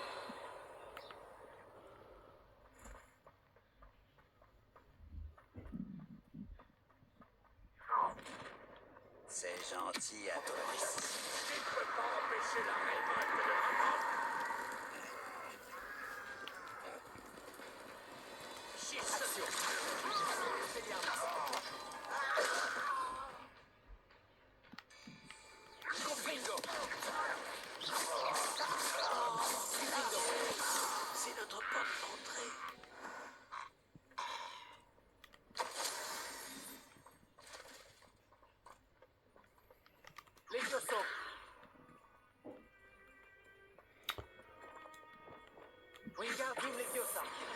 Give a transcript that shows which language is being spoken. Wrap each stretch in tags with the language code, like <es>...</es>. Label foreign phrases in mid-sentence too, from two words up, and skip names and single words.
<fr>C'est gentil à toi. Tu ne peux pas empêcher la révolte de Ranrock. Action. Expelliarmus. Confringo. C'est notre porte d'entrée. Levioso. Wingardium Leviosa.</fr>